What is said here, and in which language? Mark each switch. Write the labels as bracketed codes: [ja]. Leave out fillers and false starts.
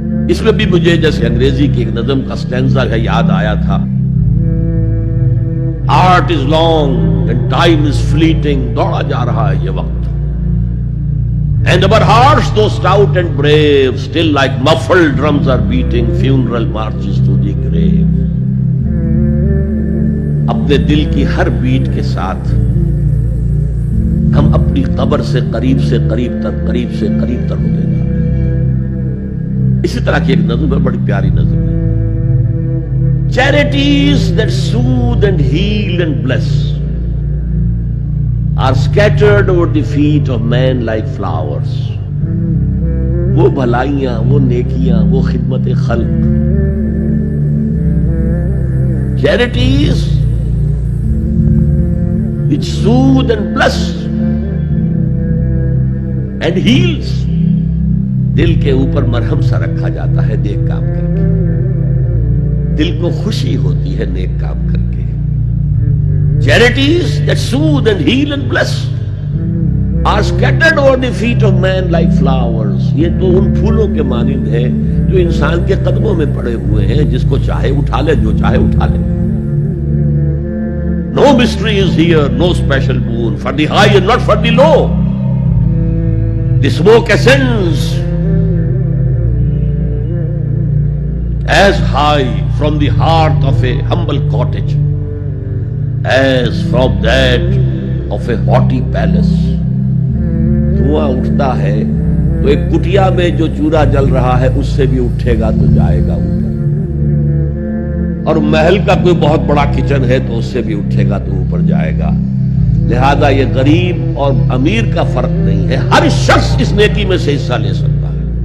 [ur] اس میں بھی مجھے جیسے انگریزی کی ایک نظم کا سٹینزا ہے یاد آیا تھا. [en] art is long and time is fleeting, [ur] دوڑا جا رہا ہے یہ وقت. [en] And our hearts, though stout and brave, still like muffled drums are beating funeral marches to the grave. [ur] اپنے دل کی ہر بیٹ کے ساتھ ہم اپنی قبر سے قریب سے قریب تر، قریب سے قریب تر ہوتے جا رہے ہیں. اسی طرح کی ایک نظم ہے، بڑی پیاری نظم ہے. [en] Charities that soothe and heal and bless are scattered over the feet of men like flowers. [ur] وہ بھلائیاں، وہ نیکیاں، وہ خدمت خلق. [en] Charities which soothe and bless and heals. [ur] دل کے اوپر مرہم سا رکھا جاتا ہے نیک کام کر کے. دل کو خوشی ہوتی ہے نیک کام کر کے. [en] Charities that soothe and heal and bless are scattered over the feet of men like flowers. [ur] یہ تو ان پھولوں کے مانند ہے جو انسان کے قدموں میں پڑے ہوئے ہیں، جس کو چاہے اٹھا لے، جو چاہے اٹھا لے. [en] No mystery is here, no special boon for the high and not for the low. The smoke ascends as high from the hearth of a humble cottage as from that of a haughty palace. [ur] دھواں اٹھتا ہے تو ایک کٹیا میں جو چولہا جل رہا ہے اس سے بھی اٹھے گا تو جائے گا اوپر، اور محل کا کوئی بہت بڑا کچن ہے تو اس سے بھی اٹھے گا تو اوپر جائے گا. لہذا یہ غریب اور امیر کا فرق نہیں ہے، ہر شخص اس نیکی میں سے حصہ لے سکتا ہے.